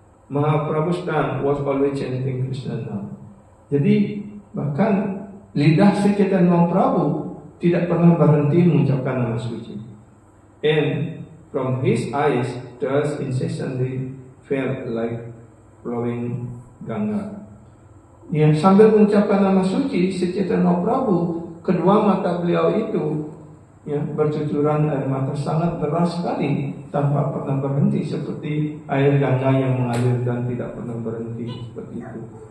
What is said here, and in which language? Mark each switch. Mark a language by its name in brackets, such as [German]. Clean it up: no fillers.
[English] Mahaprabhu's tongue was always chanting Krishna nama. [Indonesian] Jadi bahkan lidah Sri Chaitanya Mahaprabhu tidak pernah berhenti mengucapkan nama suci. [English] And from his eyes tears incessantly felt like flowing Ganga. [Indonesian] Ya, sambil mengucapkan nama suci Sri Chaitanya Mahaprabhu, kedua mata beliau itu, ya, bercucuran air mata sangat deras sekali tanpa pernah berhenti, seperti air Ganga yang mengalir dan tidak pernah berhenti, seperti itu.